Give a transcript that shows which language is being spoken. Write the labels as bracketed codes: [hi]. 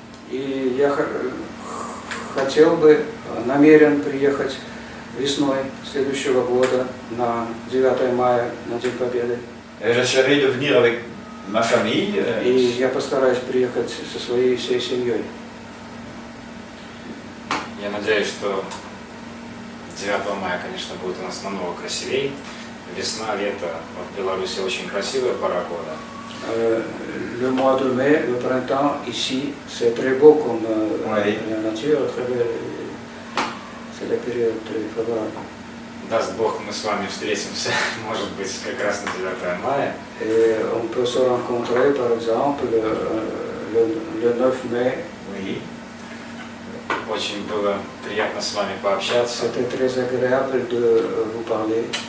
[ru] И я хотел бы, намерен приехать весной следующего года на 9 мая, на День Победы. [fr] Et j'essaierai de venir avec ma famille. [ru] И я постараюсь приехать со своей всей семьей. Я надеюсь, что 9 мая, конечно, будет у нас намного красивее. Весна, лето в Беларуси очень красивая пора года. [fr] Le mois de mai, le printemps, ici, c'est très beau comme Oui. la nature, très belle. C'est la période très favorable. [ru] Даст Бог, мы с вами встретимся, может быть, как раз на 9 мая. [fr] Et on peut se rencontrer, par exemple, le 9 mai. Oui. [ru] Очень было приятно с вами пообщаться. [fr] C'était très agréable de vous parler.